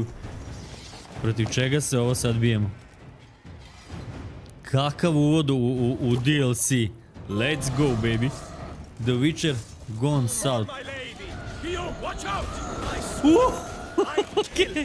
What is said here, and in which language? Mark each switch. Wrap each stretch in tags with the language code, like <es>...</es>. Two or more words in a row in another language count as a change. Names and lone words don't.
<hr>Protiv čega se ovo sad bijemo? Kakav uvod u DLC?</hr> <en>Let's go, baby. The Witcher Gone South. My lady, Guillaume, watch out!</en> <hr>Okej.</hr>